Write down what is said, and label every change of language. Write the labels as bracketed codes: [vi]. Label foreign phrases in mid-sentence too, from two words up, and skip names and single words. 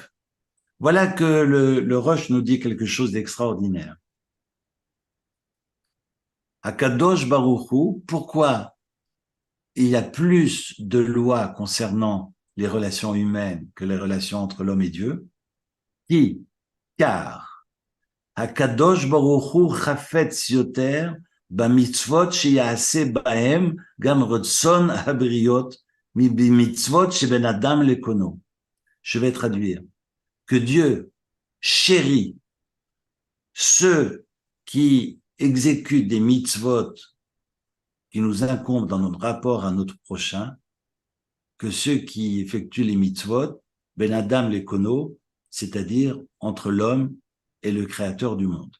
[fr] Bref, Voilà que le Rosh nous dit quelque chose d'extraordinaire. [he] הקדוש ברוך הוא, [fr] pourquoi il y a plus de lois concernant les relations humaines que les relations entre l'homme et Dieu? Qui? Car [he] הקדוש ברוך הוא חפץ יותר במצוות שיעשה בהם גם רצון הבריות מי במצוות שבין אדם לקונו. [fr] Je vais traduire. Que Dieu chérit ceux qui exécutent des mitzvot qui nous incombent dans notre rapport à notre prochain, que ceux qui effectuent les mitzvot, [he] בין אדם לקונו, [fr] c'est-à-dire entre l'homme et le créateur du monde.